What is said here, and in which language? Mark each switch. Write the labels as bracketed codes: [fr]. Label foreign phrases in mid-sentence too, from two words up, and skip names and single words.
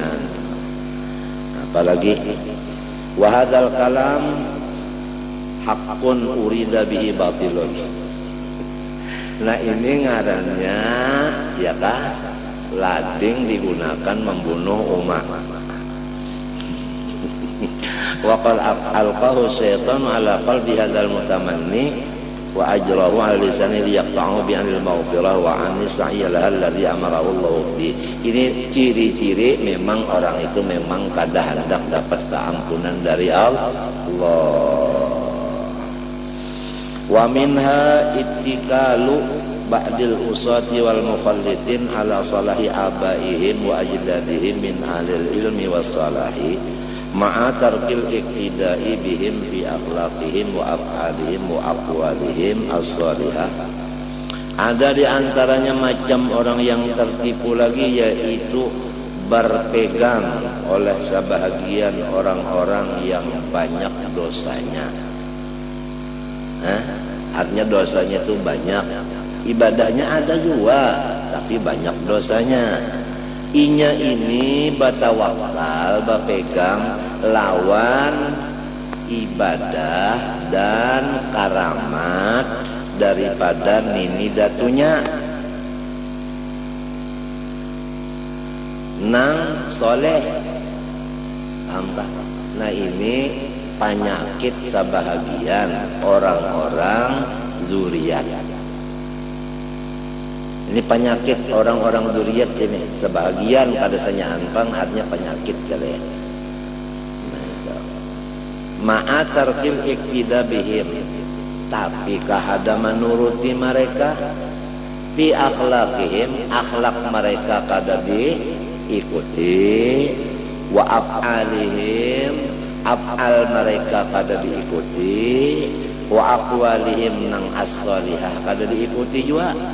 [ar] Apalagi وهذا الكلام حق أريد به باطل. [bjn] Nah ini ngarannya ya kah lading digunakan membunuh umat. [ar] وقد ألقاه الشيطان على قلب هذا المتمني وأجراه على لسانه ليقطع به عن المغفرة وعن السعي لها الذي أمره الله به. [bjn] Ini ciri-ciri memang orang itu memang kada hendak dapat keampunan dari Allah. [ar] ومنها اتكال بعض العصاة والمخلطين على صلاح آبائهم وأجدادهم من أهل العلم والصلاح مع ترك الاقتداء بهم في أخلاقهم وأفعالهم وأقوالهم الصالحة. [bjn] Ada di antaranya macam orang yang tertipu lagi, yaitu berpegang oleh sebahagian orang-orang yang banyak dosanya. Artinya dosanya itu banyak, ibadahnya ada juga tapi banyak dosanya. Inya ini batawakal, bapegang lawan ibadah dan karamat daripada nini datunya nang soleh. Nah ini penyakit sebahagian orang-orang zuriat. Ini penyakit orang-orang zuriat ini. Sebahagian kadasanya anpang artinya penyakit kali ya. [ar] مع ترك الاقتداء بهم, [bjn] tapi kahada menuruti mereka [ar] في أخلاقهم, [bjn] akhlak mereka kada diikuti, [ar] وأفعالهم, [bjn] af'al mereka kada diikuti, [ar] وأقوالهم [bjn] nang as-salihah kada diikuti juga.